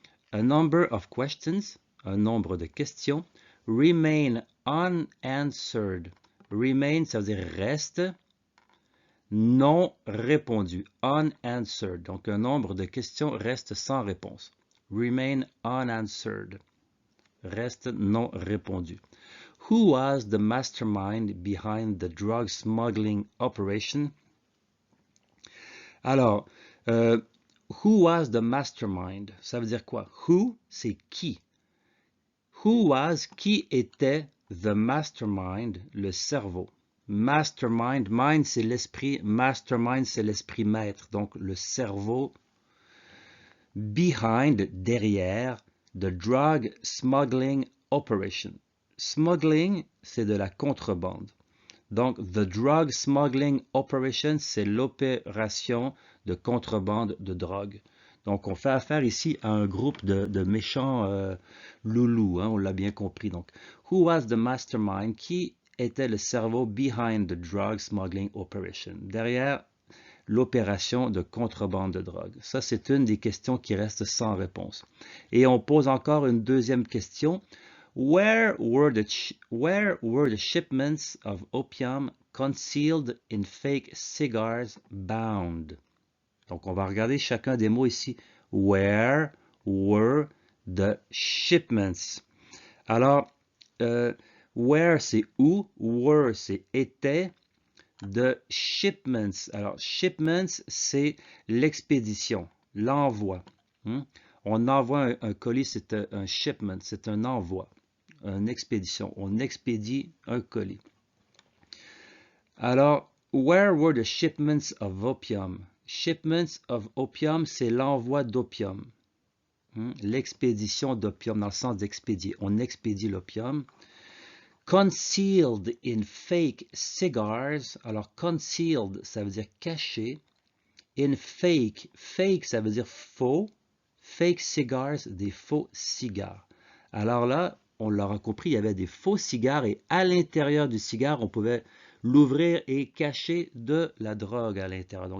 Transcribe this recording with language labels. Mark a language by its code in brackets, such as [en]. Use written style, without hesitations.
[en] A number of questions, [fr] un nombre de questions, [en] remain unanswered. [fr] Remain, ça veut dire reste, non répondu. Unanswered. Donc, un nombre de questions reste sans réponse. [en] Remain unanswered. [fr] Reste non répondu. [en] Who was the mastermind behind the drug smuggling operation? Alors, who was the mastermind? [fr] Ça veut dire quoi? Who, c'est qui. [en] Who was, [fr] qui était [en] the mastermind, [fr] le cerveau. Mastermind, mind c'est l'esprit, mastermind c'est l'esprit maître, donc le cerveau. [en] Behind, derrière, the drug smuggling operation. [fr] Smuggling, c'est de la contrebande. Donc, [en] the drug smuggling operation, [fr] c'est l'opération de contrebande de drogue. Donc, on fait affaire ici à un groupe de méchants loulous, hein, on l'a bien compris. [en] Donc, who was the mastermind? [fr] Qui était le cerveau [en] behind the drug smuggling operation? [fr] Derrière l'opération de contrebande de drogue. Ça, c'est une des questions qui reste sans réponse. Et on pose encore une deuxième question. [en] Where were the shipments of opium concealed in fake cigars bound? [fr] Donc, on va regarder chacun des mots ici. [en] Where were the shipments? [fr] Alors, where, c'est où. Were, c'est était. [en] The shipments. [fr] Alors, shipments, c'est l'expédition, l'envoi. On envoie un colis, c'est un shipment, c'est un envoi, une expédition. On expédie un colis. [en] Alors, where were the shipments of opium? Shipments of opium, [fr] c'est l'envoi d'opium. L'expédition d'opium, dans le sens d'expédier. On expédie l'opium. [en] Concealed in fake cigars. [fr] Alors, concealed, ça veut dire caché. In fake, fake, ça veut dire faux. Fake cigars, des faux cigares. Alors là, on l'aura compris, il y avait des faux cigares et à l'intérieur du cigare, on pouvait l'ouvrir et cacher de la drogue à l'intérieur.